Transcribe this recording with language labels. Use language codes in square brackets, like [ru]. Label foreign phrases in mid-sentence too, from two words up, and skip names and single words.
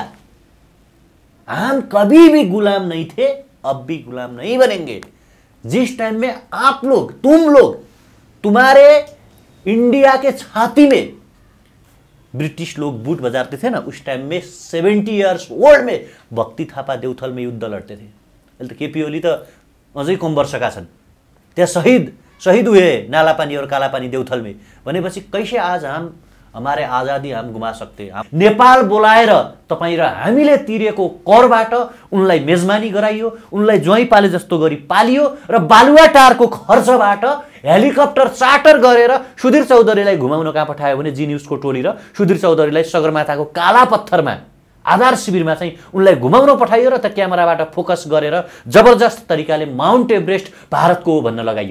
[hi] हम कभी भी गुलाम नहीं थे, अब भी गुलाम नहीं बनेंगे। जिस टाइम में आप लोग तुम लोग तुम्हारे इंडिया के छाती में ब्रिटिश लोग बूट बजाते थे ना, उस टाइम में 70 [en] years old [hi] में भक्ति थापा देउथल में युद्ध लड़ते थे। [ne] अहिले त केपी ओली त अझै कम वर्षका छन्, त्यहाँ [hi] शहीद हुए नालापानी और कालापानी देउथल में। भनेपछि कैसे आज हम हमारे आजादी हम गुमा सकते हैं। [ne] नेपाल बोलाएर तपाई र हामीले तिरेको करबाट उनलाई मेजमानी गराइयो, उनलाई ज्वाइँ पाले जस्तो गरी पालियो र बालुवाटारको खर्चबाट हेलिकप्टर चार्टर गरेर सुधीर चौधरीलाई घुमाउन कहाँ पठायो भने जी न्यूजको टोली र सुधीर चौधरीलाई सगरमाथाको काला पत्थरमा आधार शिविरमा चाहिँ उनलाई घुमाउन पठाइयो र त क्यामेराबाट फोकस गरेर जबरजस्त तरिकाले माउन्ट एभरेस्ट भारतको हो भन्न लगाइयो।